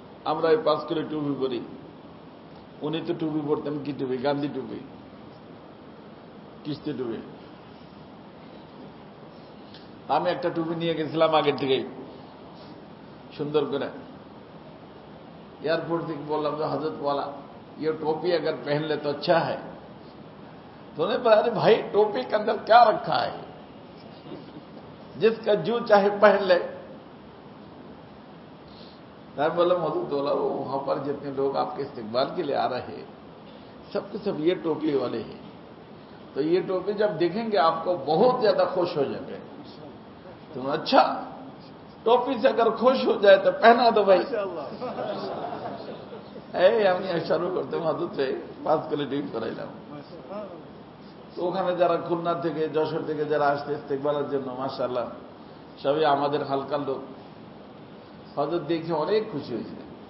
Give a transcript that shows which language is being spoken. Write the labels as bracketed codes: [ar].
[bn] আমরা এই 5 কিলো টুপি পরি, উনি তো টুপি পরতেন কি টুপি, গান্ধী টুপি, কিস্তি টুপি। আমি একটা টুপি নিয়ে গেছিলাম আগের থেকেই সুন্দর করে। [hi] एयरपोर्ट [bn] থেকে বললাম যে [hi] हजरत वाला ये टोपी अगर पहन ले तो अच्छा है। तो उन्होंने बोला अरे भाई टोपी के अंदर क्या रखा है, जिसका जो चाहे पहन ले। मैं बोला हजरत वाला वो वहां पर जितने लोग आपके इस्तेकबाल के लिए आ रहे हैं सबके सब ये टोपी वाले हैं, तो ये टोपी जब देखेंगे आपको बहुत ज्यादा खुश हो जाएंगे। तुम अच्छा टोपी से अगर खुश हो जाए तो पहना दो भाई। [bn] আমি শুরু করতে হযরতে 5 কিলো টুপি পরাইলাম। তো ওখানে যারা খুলনা থেকে যশোর থেকে যারা আসছে ইস্তেকবালের জন্য মাশাআল্লাহ সবই আমাদের হালকার লোক। হযরত দেখে অনেক খুশি হয়েছিলেন।